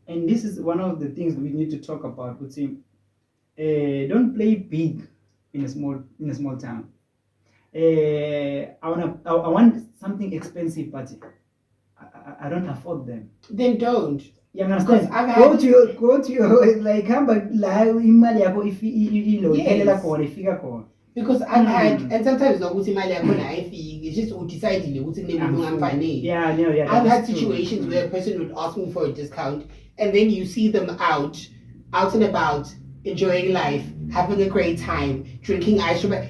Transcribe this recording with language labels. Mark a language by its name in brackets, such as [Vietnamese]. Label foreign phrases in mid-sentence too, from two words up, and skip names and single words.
[English] And this is one of the things we need to talk about. Don't play big in a small town. I want something expensive, but I don't afford them. Then don't. You understand? Go to your like [Zulu] imali yako ifika. [English] Because I've had, and sometimes it's just deciding. Yeah. I've had situations where a person would ask me for a discount, and then you see them out and about, enjoying life, having a great time, drinking ice cream.